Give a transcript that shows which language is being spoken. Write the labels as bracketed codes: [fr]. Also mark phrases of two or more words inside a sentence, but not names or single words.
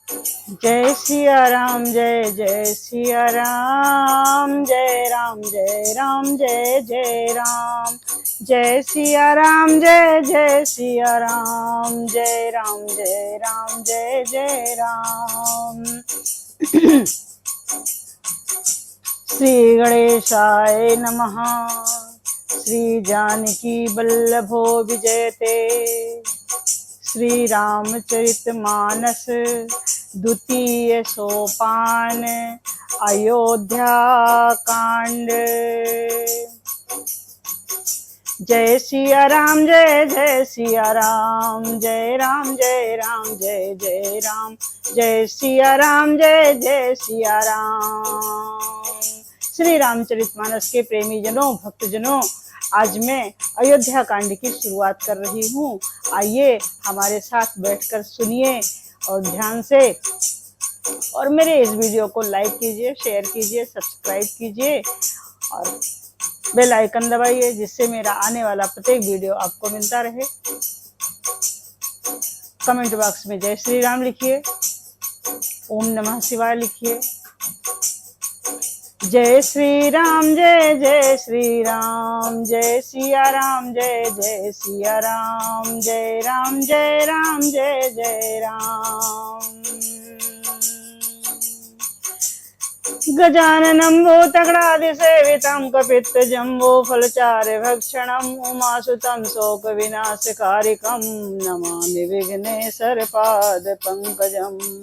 [hi] जय सिया राम, जय जय सिया राम, जय राम जय राम, जय जय राम। जय सिया राम, जय जय सिया राम, जय राम जय राम, जय जय राम। [sa] श्री गणेशाय नमः। श्री जानकी वल्लभो विजयते। [hi] श्री रामचरितमानस द्वितीय सोपान अयोध्या कांड। जय सिया राम, जय जय सिया राम, जय राम जय राम, जय जय राम। जय सिया राम, जय जय सिया राम। श्री रामचरितमानस के प्रेमी जनों, भक्तजनों, आज मैं अयोध्या कांड की शुरुआत कर रही हूँ। आइए हमारे साथ बैठकर सुनिए और ध्यान से, और मेरे इस वीडियो को लाइक कीजिए, शेयर कीजिए, सब्सक्राइब कीजिए और [en] bell icon [hi] दबाइए, जिससे मेरा आने वाला प्रत्येक वीडियो आपको मिलता रहे। [en] comment box [hi] में जय श्री राम लिखिए, [sa] ओम नमः शिवाय [hi] लिखिए। जय श्री राम, जय जय श्री राम, जय सिया राम, जय जय सिया राम, जय राम जय राम, जय जय राम। [sa] गजाननं भूतगणाधिसेवितं कपित्थजम्बो फलचार्य भक्षणम् उमासुतं शोकविनाशकारिकं नमामि विघ्नेश्वरपादपङ्कजम्।